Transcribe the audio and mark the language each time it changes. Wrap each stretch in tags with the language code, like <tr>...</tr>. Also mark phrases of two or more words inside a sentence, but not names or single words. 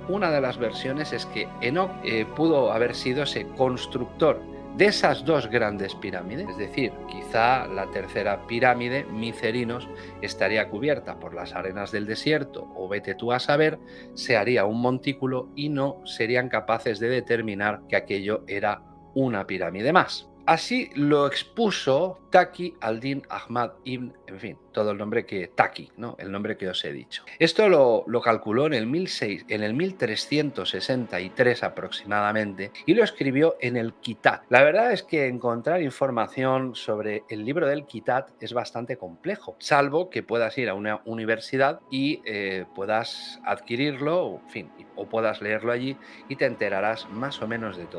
<es>Una de las versiones es que Enoc pudo haber sido ese constructor de esas dos grandes pirámides, es decir, quizá la tercera pirámide, Micerinos, estaría cubierta por las arenas del desierto, o vete tú a saber, se haría un montículo y no serían capaces de determinar que aquello era una pirámide más. Así lo expuso Taqi al-Din Ahmad ibn, en fin, todo el nombre que Taqi, ¿no? El nombre que os he dicho. Esto lo calculó en el 1363 aproximadamente y lo escribió en el Kitat. La verdad es que encontrar información sobre el libro del Kitat es bastante complejo, salvo que puedas ir a una universidad y puedas adquirirlo, en fin, o puedas leerlo allí y te enterarás más o menos de todo.</es>